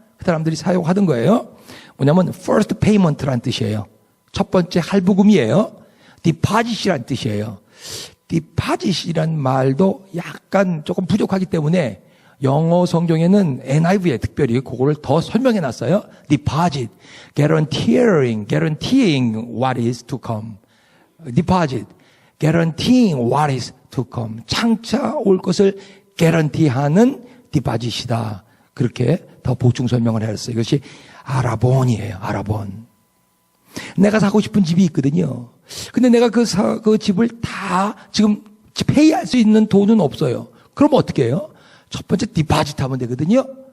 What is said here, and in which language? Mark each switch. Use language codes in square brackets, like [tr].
[ko] 그 사람들이 사용하던 거예요. 뭐냐면 first payment라는 뜻이에요. 첫 번째 할부금이에요. deposit이라는 뜻이에요. deposit이라는 말도 약간 조금 부족하기 때문에 영어 성경에는 NIV에 특별히 그거를 더 설명해 놨어요. [en] deposit, guaranteeing what is to come. deposit, guaranteeing what is to come. [ko] 장차 올 것을 guarantee하는 deposit이다. 그렇게 더 보충 설명을 했어요. 이것이 아라본이에요. 아라본. 내가 사고 싶은 집이 있거든요. 근데 내가 그 집을 다 지금 페이할 수 있는 돈은 없어요. 그럼 어떻게 해요? 첫 번째 디파짓 하면 되거든요.